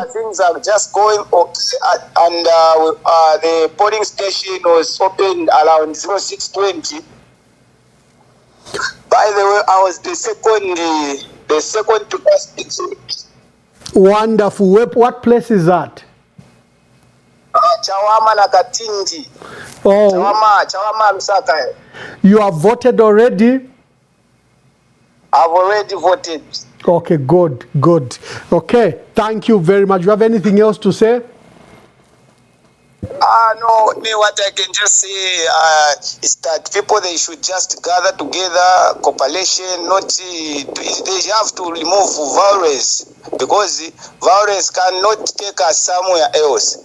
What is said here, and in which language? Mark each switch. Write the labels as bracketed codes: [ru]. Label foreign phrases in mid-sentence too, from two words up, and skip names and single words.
[en] Things are just going okay, and the polling station was opened around 06:20. By the way, I was the second to pass it. Wonderful. What place is that? Chawama na Katindi. Oh. Chawama Lusaka. You have voted already? I've already voted. Okay, good. Okay, thank you very much. You have anything else to say? No, what I can just say is that people, they should just gather together, cooperation, they have to remove violence, because violence cannot take us somewhere else.